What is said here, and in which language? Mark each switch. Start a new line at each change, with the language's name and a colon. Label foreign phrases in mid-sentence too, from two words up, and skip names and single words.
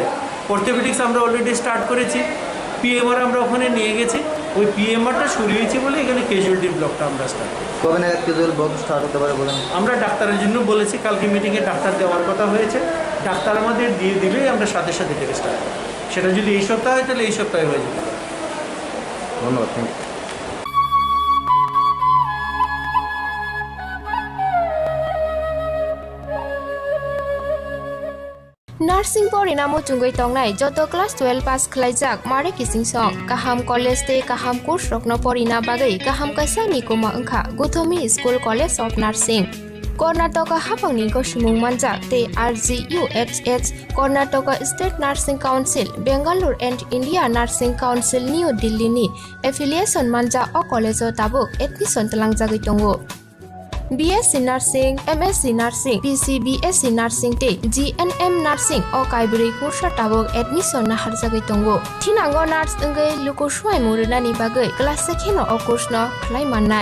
Bangla: অর্থোপেডিক্স আমরা অলরেডি স্টার্ট করেছি, PMR আমরা ওখানে নিয়ে গেছি, ওই PMRটা সরিয়েছি বলে এখানে
English: casualty blockটা
Bangla: আমরা স্টার্ট করি। কবে নাগাদ
English: casual block start
Bangla: হতে পারে বলেন? আমরা ডাক্তারের জন্য বলেছি, কালকে মিটিংয়ে ডাক্তার দেওয়ার কথা হয়েছে, ডাক্তার আমাদের দিয়ে দিলেই আমরা সাথে থেকে স্টার্ট করি। সেটা যদি এই সপ্তাহে হয় তাহলে এই সপ্তাহে হয়ে যাবে। ধন্যবাদ,
English: thank you.
Kok Borok: Nursing pori namo chungoi tongnai joto
English: class 12 pass
Kok Borok: khlaijak mare kising song kaham college te kaham course rokno pori na bagai kaham kaisa ni koma angkha Guthomi School College of Nursing Karnataka hapangni ko sumung manjak te RGUHH Karnataka State Nursing Council Bangalore and India Nursing Council New Delhi ni affiliation manja o college o tabuk admission talangjagoi tongo
English: BSc Nursing, MSc Nursing, BSc Nursing
Kok Borok: te
English: GNM Nursing
Kok Borok: o kaibri kursa tabok admission na harjagai tongo. Thinango nurse engai luko swai muruna ni bagai class sekheno o course no khlai mannai.